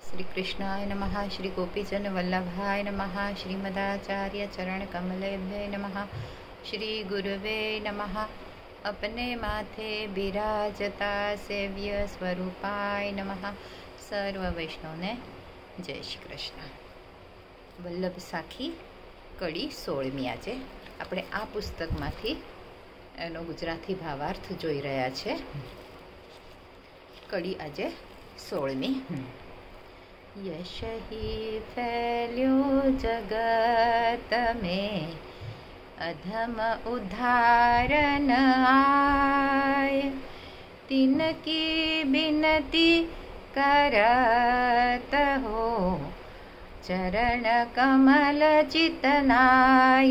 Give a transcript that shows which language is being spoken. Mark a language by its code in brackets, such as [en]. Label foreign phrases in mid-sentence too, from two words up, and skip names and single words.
[sa] श्री कृष्णाय नमः। श्री गोपीजन वल्लभाय नमः। श्रीमदाचार्य चरण कमलेभ्य नमः। श्री गुरुवे नमः। अपने माथे बिराजता सेव्य स्वरूपाय नमः। [gu] સર્વ વૈષ્ણવ ને જય શ્રી કૃષ્ણ। वल्लभ साखी कड़ी 16મી આજે આપણે આ પુસ્તકમાંથી એનો ગુજરાતી ભાવાર્થ જોઈ રહ્યા છે। કડી આજે 16મી। [bra] यश ही फैल्यो जगत में अधम उद्धारण आय। तिनकी बिनती करत हो चरण कमल चितलाय।